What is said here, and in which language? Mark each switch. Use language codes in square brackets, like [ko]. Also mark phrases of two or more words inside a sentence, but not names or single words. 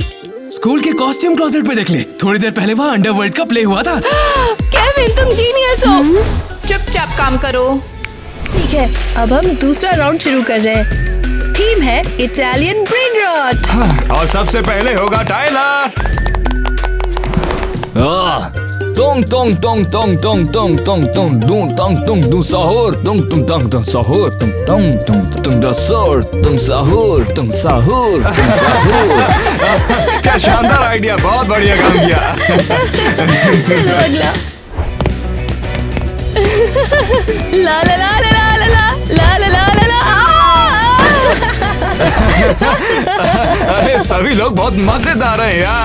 [hi] स्कूल के [en] costume closet [hi] पे देख ले, थोड़ी देर पहले वहाँ अंडरवर्ल्ड का प्ले हुआ था। केविन, तुम जीनियस हो। चुपचाप काम करो। ठीक है, अब हम दूसरा राउंड शुरू कर रहे हैं। थीम है [en] Italian brain rot. [hi] और सबसे पहले होगा टाइलर। Tong tong tong tong tong tong tong tong dum tong tong dum sahur tong tong tong tong sahur tong tong tong tong da sahur tong sahur tong sahur tong sahur। क्या शानदार आइडिया, बहुत बढ़िया काम किया। चलो अगला। ला ला ला ला ला ला ला ला ला ला ला। अरे सभी लोग बहुत मजेदार हैं यार।